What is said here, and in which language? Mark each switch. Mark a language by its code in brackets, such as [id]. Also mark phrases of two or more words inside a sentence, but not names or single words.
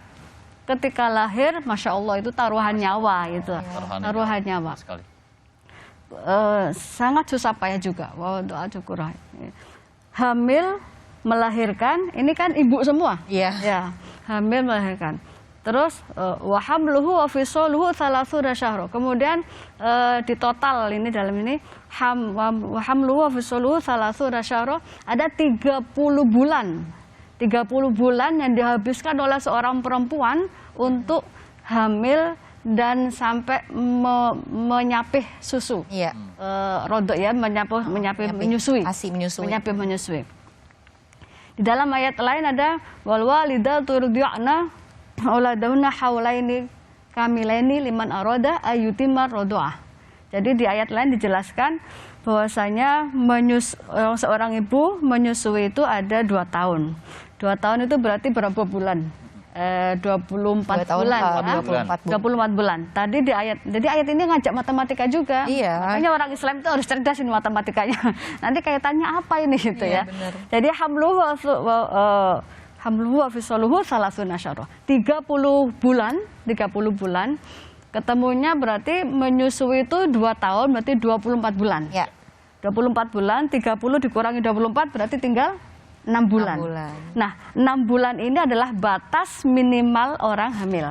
[id] Ketika lahir, [ar] ما شاء الله [id] itu taruhan nyawa gitu. Taruhan nyawa. Sangat susah payah juga. Wow, doa syukur. Hamil, melahirkan, ini kan ibu semua. Ya, hamil melahirkan. [ar] Terus وحمله وفصاله 30 شهرا. [id] Kemudian di total ini dalam ini [ar] وحمله وفصاله 30 شهرا, [id] ada 30 bulan. 30 bulan yang dihabiskan oleh seorang perempuan untuk hamil dan sampai menyapih susu. Rodok ya, menyusui. ASI menyusui. [ar] Menyusui. Di dalam ayat lain ada والوالدات يرضعن أولادهن حولين كاملين لمن أراد أن يتم الرضاعة. [id] Jadi di ayat lain dijelaskan bahwasanya seorang ibu menyusui itu ada 2 tahun. 2 tahun itu berarti berapa bulan? 24 bulan. 24 bulan. Tadi jadi ayat ini ngajak matematika juga. Makanya orang Islam itu harus cerdasin matematikanya. Nanti kaitannya apa ini gitu ya. Bener. [ar] Jadi حمله وفصاله 30 شهرا. [id] 30 bulan. Ketemunya berarti menyusui itu 2 tahun berarti 24 bulan. 24 bulan, 30 dikurangi 24 berarti tinggal 6 bulan. Nah, 6 bulan ini adalah batas minimal orang hamil.